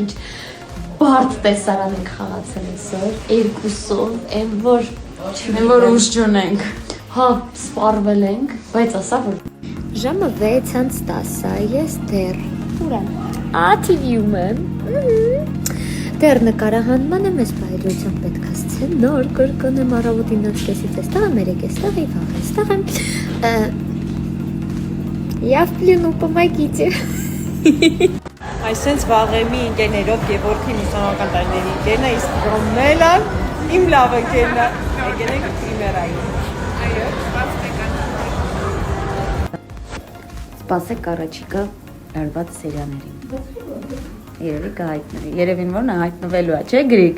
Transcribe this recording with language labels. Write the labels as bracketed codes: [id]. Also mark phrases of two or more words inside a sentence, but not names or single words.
[hy] ինչ բարդ տեսարան ենք խաղացել այսօր, երկուսով, այն որ ուժ չունենք։ Հա, սպառվել ենք, բայց ասա որ ժամը 6:10 է, ես դեռ ուր եմ։ TV-ում եմ։ Դեռ նկարահանման եմ, ես բայդրությամբ պետք է սցենար կրկնեմ առավոտին 9:30-ից էստեղ եմ, 3:00-ից եւ վաղ էստեղ եմ։ [ru] Я в плену, помогите. [hy] Այսպես վաղեմի ընկերներով Գևորգին ուսանողական տարիների ընկերն է, իսկ Ռոմելը իմ լավ ընկերն է։ Եկել ենք պրիմերային։ Սպասեք առաջիկա լարված սերիաներին։ Երևի կհայտնվի։ Երևին որ նա հայտնվելու է, չէ՞ Գրիգ։